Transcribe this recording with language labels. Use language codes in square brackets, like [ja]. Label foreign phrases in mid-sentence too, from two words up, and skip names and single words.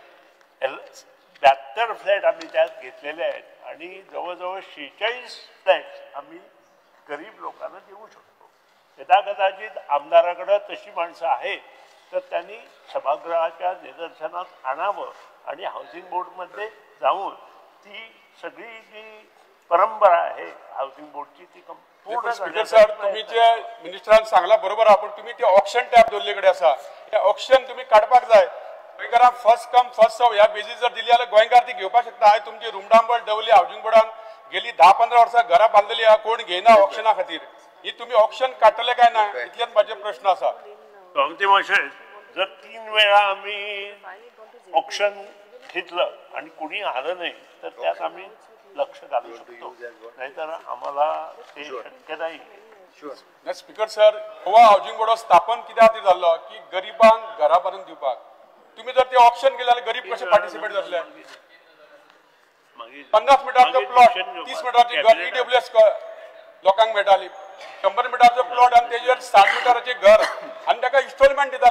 [mr] 72 फ्लॅट आम्ही त्यात घेतलेले आहेत आणि जवळजवळ 46 फ्लॅट आम्ही गरीब लोकांना देऊ शकतो यथा कदाचित आमदाराकडं तशी माणसं आहेत तर त्यांनी सभागृहाच्या निदर्शनात आणावं आणि हाऊसिंग बोर्डमध्ये जाऊन ती सगळी जी परंपरा आहे हाऊसिंग बोर्डची ती पूर्ण [en] Speaker sir [kok] तुम्ही जे मिनिस्टरान सांगला बरोबर आहा, पण तुम्ही ते ऑप्शन टॅब दवरले आसा ते ऑप्शन तुम्ही काडपाक जाय. गोंयकारांक [en] first come first serve [kok] ह्या बेजीस जर दिली जाल्यार गोंयकार ती घेवपाक शकता. हांवें तुमची रुमडांबळ दवरली हाऊसिंग बोर्डान गेली 10-15 वर्सां घरां बांदलेली आहा, कोण घेयना ऑप्शना खातीर. ही तुम्ही ऑप्शन काडटले काय ना इतलेच माझे प्रश्न आसा. [mr] कामती मावशे जर 3 वेळा आम्ही ऑप्शन घेतलं आणि कुणी आलं नाही तर त्यात आम्ही लक्ष घालू शकतो, नाहीतर आम्हाला ते शक्य नाही. [en] Speaker sir [kok] गोवा हाऊसिंग बोर्ड स्थापन कित्या खातीर जाल्लो की गरिबांक घरा बांदून दिवपाक. तुम्ही जर ते ऑप्शन केले जाल्यार गरीब कशे पार्टिसिपेट जातले. 50 मिटरचो प्लॉट 30 मिटराची घर EWS लोकांक मेळटाली. 100 मिटरचो प्लॉट आणि तेजेर 60 मिटराचे घर आणि ताका इन्स्टॉलमेंट दिताले.